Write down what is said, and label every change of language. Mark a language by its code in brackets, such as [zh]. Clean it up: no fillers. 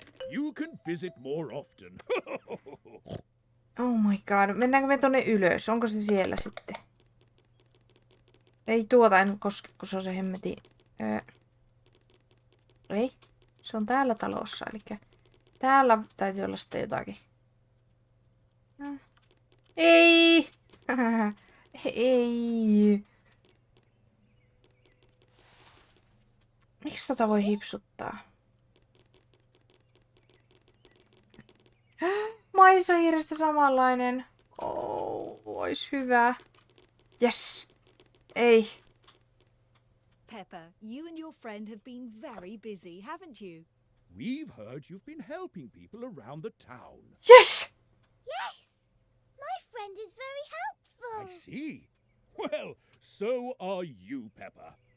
[en] You can visit more often. Oh my god. [fi] Mennäänkö me tonne ylös? Onko se siellä sitten? Ei tuota en koske, kun se on se hemmeti. Ei. Se on täällä talossa. Eli täällä täytyy olla sitten jotakin. Ei! Ei! Miksi tota voi hipsuttaa? Maisahiirestä samanlainen. Oh, ois hyvä. Yes. Ei. [en] Peppa, you and your friend have been very busy, haven't you? We've heard you've been helping people around the town. Yes! Yes! My friend is very helpful. I see. Well, so are you, Peppa.